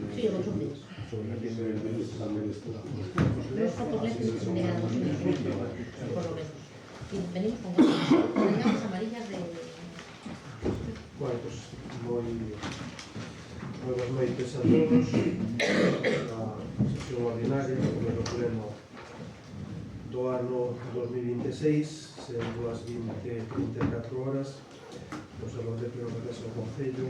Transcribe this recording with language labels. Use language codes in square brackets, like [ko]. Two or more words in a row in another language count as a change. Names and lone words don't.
[gl] Sí, os últimos. [es] Los fotoletes que tendríamos por lo menos. Y venimos con las amarillas de... [gl] Bueno, pues moi boas noites a todos. A sesión ordinaria do primeiro pleno do ano 2026, sen 20:34 horas, no Salón de Pleno de Casa do Concello.